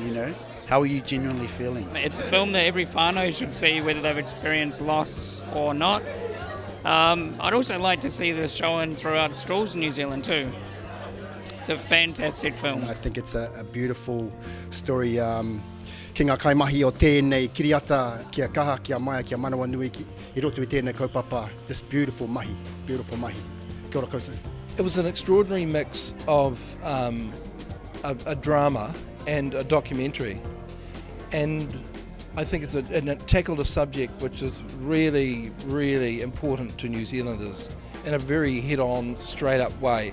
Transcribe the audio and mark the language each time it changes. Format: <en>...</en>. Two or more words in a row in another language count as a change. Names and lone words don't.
<en>You know, how are you genuinely feeling? It's a film that every whānau should see, whether they've experienced loss or not. I'd also like to see this shown throughout schools in New Zealand too. It's a fantastic film. I think it's a beautiful story.</en> <mi>Ki ngā kaimahi o tēnei kiriata, kia kaha, kia maia, kia manawa nui, I roto I tēnei kaupapa.</mi> <en>This beautiful mahi, beautiful mahi.</en> <mi>Kia ora koutou.</mi> <en>It was an extraordinary mix of a drama and a documentary. And I think and it tackled a subject which is really, really important to New Zealanders in a very head-on, straight-up way.</en>